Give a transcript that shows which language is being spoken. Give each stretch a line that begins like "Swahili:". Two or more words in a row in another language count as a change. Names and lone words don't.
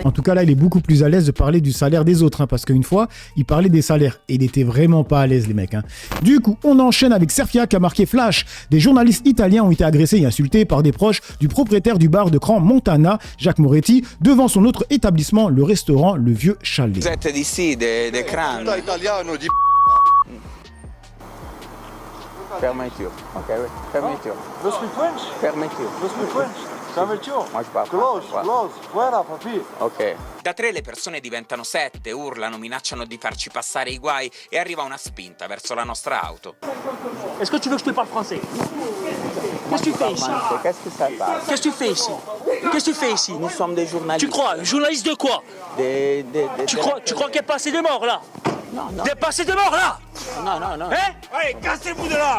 French: En tout cas, là, il est beaucoup plus à l'aise de parler du salaire des autres, parce qu'une fois, il parlait des salaires et il était vraiment pas à l'aise, les mecs. Du coup, on enchaîne avec Serfia qui a marqué Flash. Des journalistes italiens ont été agressés et insultés par des proches du propriétaire du bar de Cran Montana, Jacques Moretti, devant son autre établissement, le restaurant Le Vieux Chalet. Vous êtes d'ici, des crânes.
Italian: Italiano di
French: Fermeture. Ok, oui. Fermeture.
English: Lo speak French?
French: Fermeture.
English: Lo speak French?
French: Fermeture. Moi, je parle
English: Close,
French: français.
English: close.
Spanish: Fuera, papi.
French: Ok.
Italian: Da 3 le persone diventano 7, urlano, minacciano di farci passare i guai e arriva una spinta verso la nostra auto.
French: Est-ce que tu veux que je te parle français? Qu'est-ce que tu fais ici? Qu'est-ce que ça parle? Qu'est-ce que tu fais ici? Qu'est-ce que tu fais ici? Nous sommes des journalistes. Tu crois? Journaliste de quoi? Tu crois qu'il y a pas assez de morts là? Non, non. Il y a pas assez de morts là? Non, non, non. Hein? Allez, cassez-vous de là!